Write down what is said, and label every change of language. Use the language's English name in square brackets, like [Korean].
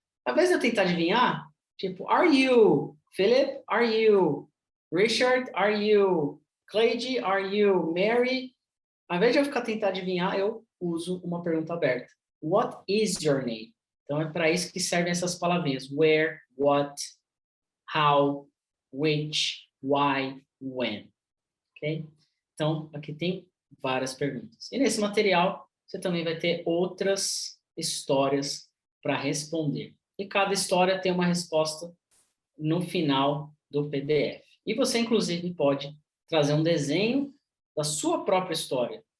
[Portuguese] Ao invés de eu tentar adivinhar, tipo, [English] are you? Philip, are you? Richard, are you? Cleide, are you? Mary? [Portuguese] Ao invés de eu tentar adivinhar, eu uso uma pergunta aberta. [English] What is your name? [Portuguese] Então, é para isso que servem essas palavrinhas. [English] Where, what, how, which, why, when. Ok? [Portuguese] Então, aqui tem várias perguntas. E nesse material, você também vai ter outras histórias para responder. E cada história tem uma resposta no final do PDF. E você, inclusive, pode trazer um desenho da sua própria história.